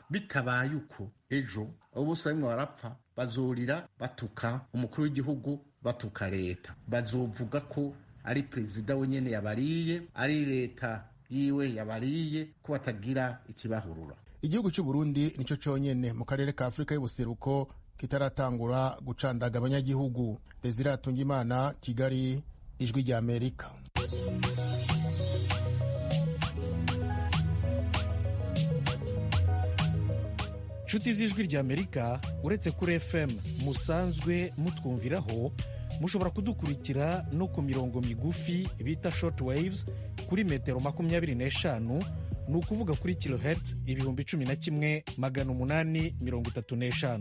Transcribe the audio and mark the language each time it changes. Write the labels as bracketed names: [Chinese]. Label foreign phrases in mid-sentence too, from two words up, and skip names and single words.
[Rundi] Bitabaye uko ejo abo bose barimwo barapfa, bazorira batuka umukuru w'igihugu, batuka leta, bazovuga ko ari perezida wenyene yabariye, ari leta yiwe yabariye, ko batagira ikibahurura. Igihugu cy'u Burundi nico conyene mu karere ka Afrika y'ubuseruko kitaratangura gucandaga abanyagihugu. Desire Atungimana, Kigali, Ijwi rya Amerika. Nshuti z'Ijwi rya Amerika, uretse kuri FM musanzwe mutwumviraho, mushobora kudukurikira no ku mirongo migufi bita [English] short waves [Rundi] kuri metero 25, ni ukuvuga kuri kilohertz 11,835.